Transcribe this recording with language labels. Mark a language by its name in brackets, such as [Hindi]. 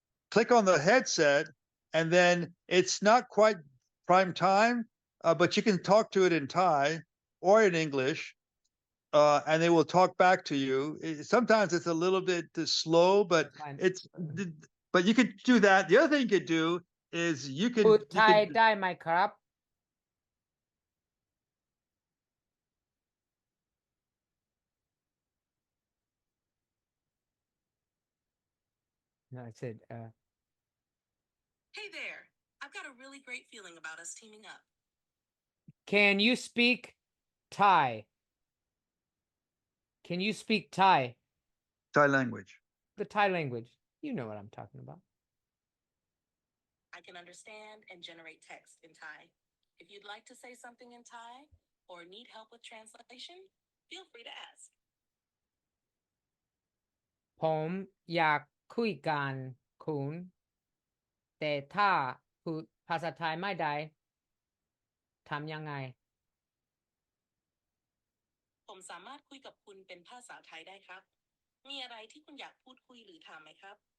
[English] Click on the headset, and then it's not quite prime time, but you can talk to it in Thai or in English, and they will talk back to you. Sometimes it's a little bit slow, but Fine. but you could do that. The other thing you could do is you [Thai] พู [English] could [Thai] ดไทยได้ไหมครับ [English] No, I said, Hey there. I've got a really great feeling about us teaming up. can you speak Thai? Can you speak Thai? Thai language. The Thai language. You know what I'm talking about. I can understand and generate text in Thai. If you'd like to say something in Thai or need help with translation, feel free to ask. [Thai] ผมอยากคุยกันคุณ แต่ถ้าพูดภาษาไทยไม่ได้ทำยังไง ผมสามารถคุยกับคุณเป็นภาษาไทยได้ครับ มีอะไรที่คุณอยากพูดคุยหรือถามไหมครับ